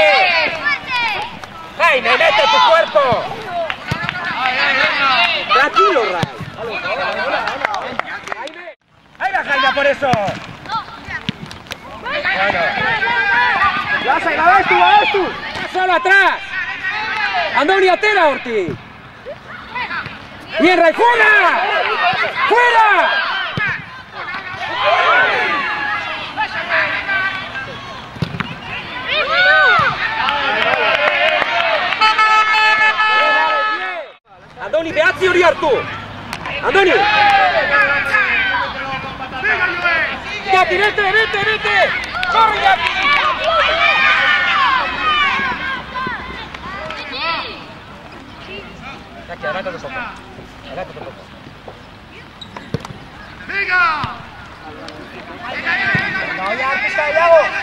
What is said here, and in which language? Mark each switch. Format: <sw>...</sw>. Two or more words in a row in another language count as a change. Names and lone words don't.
<es>¡Jaime, mete tu cuerpo! ¡Tranquilo, Ray! ¡Ahí va, Jaime, por eso! Bueno. Lasai, ves tú! ¡Solo atrás!</es> <eu>¡Andoni, atera, Ortiz!</eu> <es>¡Bien, Ray! ¡Fuera! ¡Fuera!</es> <eu>Andoni, behatzi hori hartu! Andoni! Iñaki,</eu> <es>vete! ¡Corre, Iñaki! Iñaki, adelántate un poco. Adelántate un poco. ¡Venga! Oye, artista de Iago!</es>